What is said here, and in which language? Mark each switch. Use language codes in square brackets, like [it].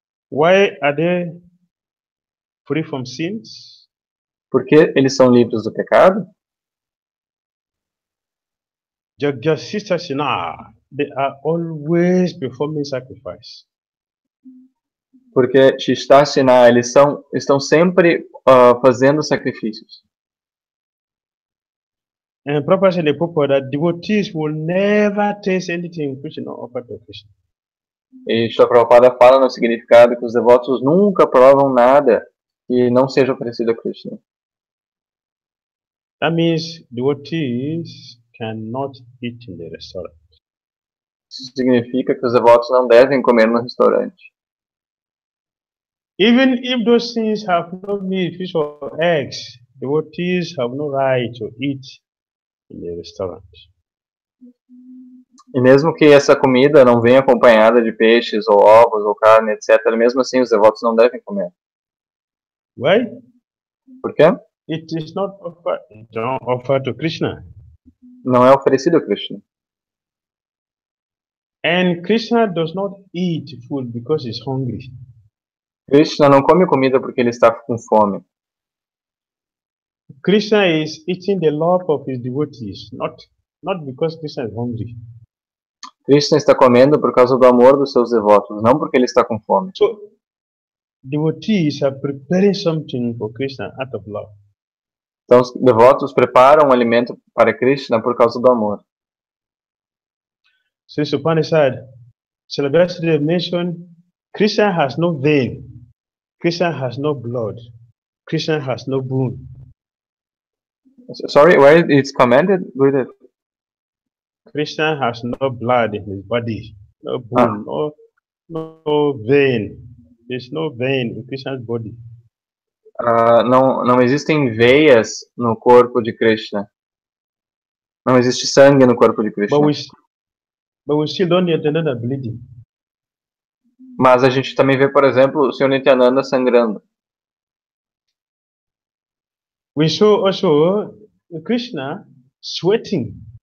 [en] Why are they free from sins? [pt] Por que eles são livres do pecado? Jagjasistasina. [en] They are always performing sacrifice. [pt] Porque Shishtasina, eles estão sempre fazendo sacrifícios. [en] And Prabhupada said in the purport that devotees will never taste anything Krishna offered to Krishna. [pt] E Srila Prabhupada fala no significado que os devotos nunca provam nada que não seja oferecido a Krishna. [en] That means devotees cannot eat in the restaurant. [pt] Isso significa que os devotos não devem comer no restaurante. [en] Even if those things have no meat, fish or eggs, devotees have no right to eat in the restaurant. [pt] E mesmo que essa comida não venha acompanhada de peixes, ou ovos, ou carne, etc., mesmo assim os devotos não devem comer. [en] Why? [pt] Por quê? [en] It is not offered to Krishna. [pt] Não é oferecido a Krishna. [en] And Krishna does not eat food because he's hungry. [pt] Krishna não come comida porque ele está com fome. [en] Krishna is eating the love of his devotees, not because Krishna is hungry. [pt] Krishna está comendo por causa do amor dos seus devotos, não porque ele está com fome. [en] So, devotees are preparing something for Krishna out of love. [pt] Então os devotos preparam um alimento para Krishna por causa do amor. [en] So, Upanishad, Shalabhasri mentioned Krishna has no vein, Krishna has no blood, Krishna has no bone. Sorry, where it's commented? Krishna has no blood in his body, no bone, no vein. There's no vein in Krishna's body. [pt] Não existem veias no corpo de Krishna. Não existe sangue no corpo de Krishna. [en] But we still don't yet another bleeding. [pt] Mas a gente também vê, por exemplo, o Sr. Nityananda sangrando. [en] We saw also Krishna sweating.